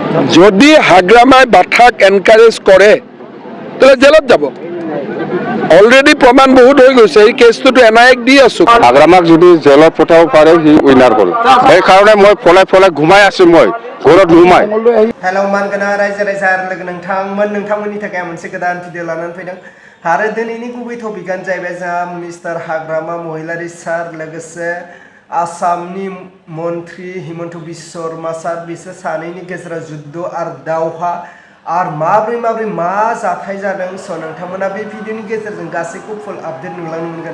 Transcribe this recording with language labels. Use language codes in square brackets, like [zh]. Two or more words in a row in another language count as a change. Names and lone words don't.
[as] যদি হাগ্রামায় বাথাক এনকারেজ করে তাহলে জেলত যাব। অলরেডি প্রমাণ বহুত হৈ গৈছে। এই কেছটো এনআইএক দি আছো। হাগ্রামাক যদি জেলত পঠাব পাৰে সি উইনাৰ কৰে। সেইকাৰণে মই ফলাই ঘুমাই আছো। মই ঘৰত ঘুমাই। [brx] हेलौ मानगोना रायजो राजा लोगो नोंथांमोननि थाखाय मोनसे गोदान भिडिअ लानानै फैदों आरो दिनैनि गुबै टपिकआनो जाहैबाय जोंहा मिस्टार हाग्रामा महिलारी सार लोगोसे आसामनि मन्त्रि हिमन्त बिश्व शर्मा सार बिसोर सानैनि गेजेराव जुद्ध आरो दावहा आरो माब्रै मा जाथाय जादों स नोंथांमोना बे भिडिअनि गेजेरजों गासैखौबो [en] full update [brx] नुलांनो मोनगोन।